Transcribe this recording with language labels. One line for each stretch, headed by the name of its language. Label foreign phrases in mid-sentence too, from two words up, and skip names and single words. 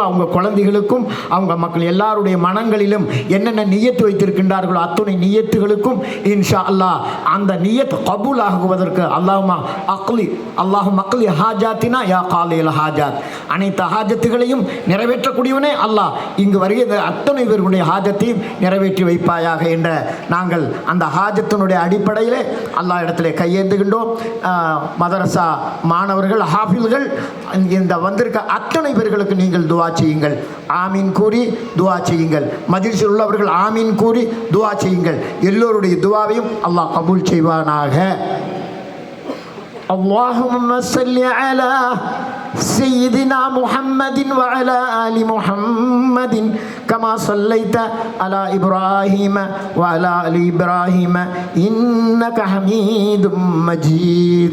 Tamil: அவங்க குழந்தைகளுக்கும், அவங்க மக்கள் எல்லாருடைய மனங்களிலும் என்னென்ன நியத்து வைத்திருக்கின்றார்களோ அத்துணை நியத்துகளுக்கும்
Arabic: إن شاء الله
Tamil: அந்த நியத் கபூல் ஆகுவதற்கு
Arabic: اللهم اقض حاجاتنا يا قاضي الحاجات,
Tamil: அனைத்து ஹாஜத்துகளையும் நிறைவேற்றக்கூடியவனே அல்லாஹ் இங்கு வருகிற அத்தனை பேர்களுடைய ஹாஜத்தையும் நிறைவேற்றி வைப்பாயாக என்ற நாங்கள் அந்த ஹாஜத்தினுடைய அடிப்படையில் அல்லாஹ் இடத்துல கையேந்துகின்றோம். மதரசா மாணவர்கள், ஹாஃபில்கள், இந்த வந்திருக்க அத்தனை பேர்களுக்கு நீங்கள் துவா செய்யுங்கள், ஆமீன் கூறி துவா செய்யுங்கள். மஜ்லிஸில் உள்ளவர்கள் ஆமீன் கூறி துவா செய்யுங்கள். எல்லோருடைய துவாவையும் அல்லாஹ் கபூல் செய்வானாக.
Arabic: اللهم صل على سيدنا محمد وعلى آل محمد كما صليت على إبراهيم وعلى آل إبراهيم إنك حميد مجيد.